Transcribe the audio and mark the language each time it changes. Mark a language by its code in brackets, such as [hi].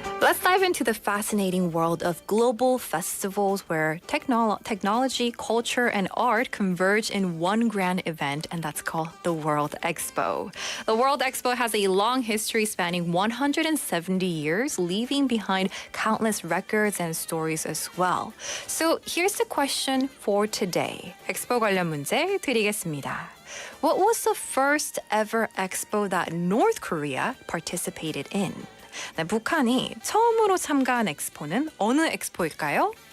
[en] Let's dive into the fascinating world of global festivals where technology, culture, and art converge in one grand event, and that's called the World Expo. The World Expo has a long history spanning 170 years, leaving behind countless records and stories as well. So here's the question for today. [ko] 엑스포 관련 문제 드리겠습니다. [en] What was the first ever expo that North Korea participated in? [ko] 네, 북한이 처음으로 참가한 엑스포는 어느 엑스포일까요?